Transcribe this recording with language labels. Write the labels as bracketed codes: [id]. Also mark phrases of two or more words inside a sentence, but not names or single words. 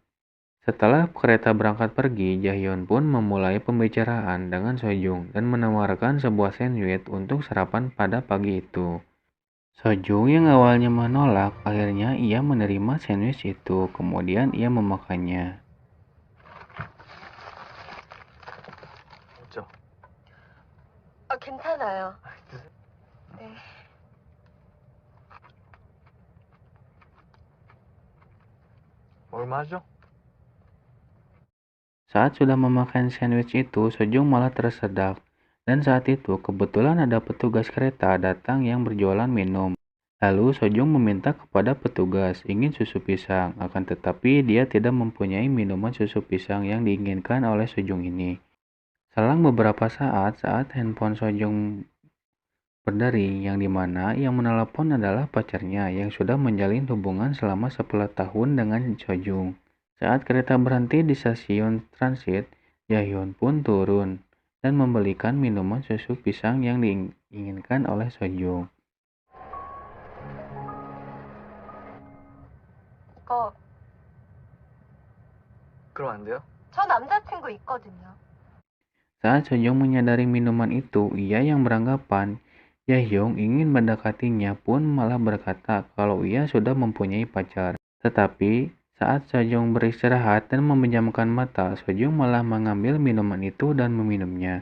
[id] Setelah kereta berangkat pergi, Jaehyun pun memulai pembicaraan dengan Sojung dan menawarkan sebuah sandwich untuk sarapan pada pagi itu. Sojung yang awalnya menolak, akhirnya ia menerima sandwich itu, kemudian ia memakannya. [ko] 괜찮아요. 네. 얼마죠? [id] Saat sudah memakan sandwich itu, Sojung malah tersedak. Dan saat itu kebetulan ada petugas kereta datang yang berjualan minum. Lalu Sojung meminta kepada petugas ingin susu pisang, akan tetapi dia tidak mempunyai minuman susu pisang yang diinginkan oleh Sojung ini. Selang beberapa saat handphone Sojung berdering, yang dimana yang menelepon adalah pacarnya yang sudah menjalin hubungan selama 10 tahun dengan Sojung. Saat kereta berhenti di stasiun transit, Jaehyun pun turun dan membelikan minuman susu pisang yang diinginkan oleh Sojung. [ko] 이거 그럼 안 돼요? 저 남자친구 있거든요. [id] Saat Sejong menyadari minuman itu, ia yang beranggapan Jaehyung ingin mendekatinya pun malah berkata kalau ia sudah mempunyai pacar. Tetapi saat Sejong beristirahat dan memejamkan mata, Sejong malah mengambil minuman itu dan meminumnya.